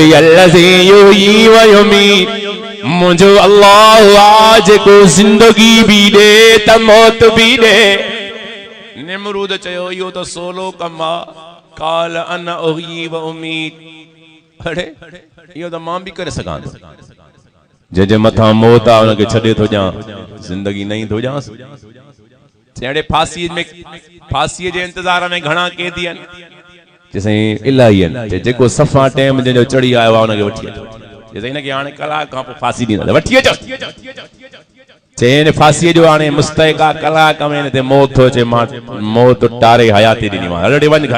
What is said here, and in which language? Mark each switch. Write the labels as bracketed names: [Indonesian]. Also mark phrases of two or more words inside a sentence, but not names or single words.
[Arabic] الذي يحيي ويميت [Sindhi] मुंहिंजो अल्लाह आज को जिंदगी भी दे त मौत भी दे निमरूद चयो इहो त सोलो कम आ काल अन [Arabic] أحيي وأميت [Sindhi] अड़े इहो त मां भी करे सघां थो जे मथां मौत आ उनखे छॾे थो ॼां जिंदगी नहीं थो ॼांस चेड़े फांसी जे इंतजार में घणा कैदी आहिनि जैसे इलाही आहिनि जेको सफ़ा टाइम जो चढ़ी आयो आहे उनखे वठी अचो जैसे इनखे हाणे कलाक खां पोइ फांसी ॾींदा वठी अचो चेन फांसीअ जो हाणे मुस्तहिक आहे कलाक में हिन ते मौत थो अचे मां मौत टारे हयाती ॾिनीमांसि हल ॾे वञ घर